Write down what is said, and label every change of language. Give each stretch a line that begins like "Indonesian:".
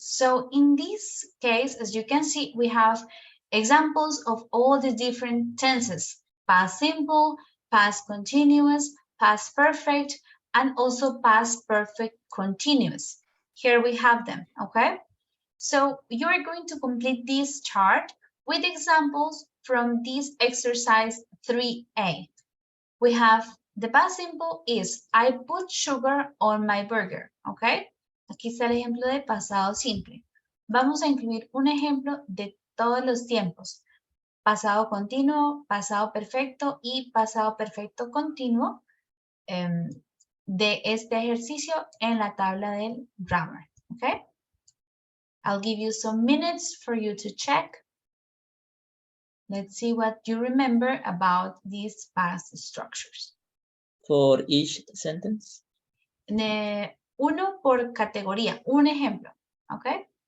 English: So in this case, as you can see, we have examples of all the different tenses: past simple, past continuous, past perfect, and also past perfect continuous. Here we have them, okay? So you're going to complete this chart with examples from this exercise 3A. We have the past simple is I put sugar on my burger, okay?
Spanish: Aquí está el ejemplo de pasado simple. Vamos a incluir un ejemplo de todos los tiempos. Pasado continuo, pasado perfecto y pasado perfecto continuo de este ejercicio en la tabla del grammar, okay?
English: I'll give you some minutes for you to check. Let's see what you remember about these past structures. For each sentence?
Spanish: Uno por categoría, un ejemplo, ¿ok?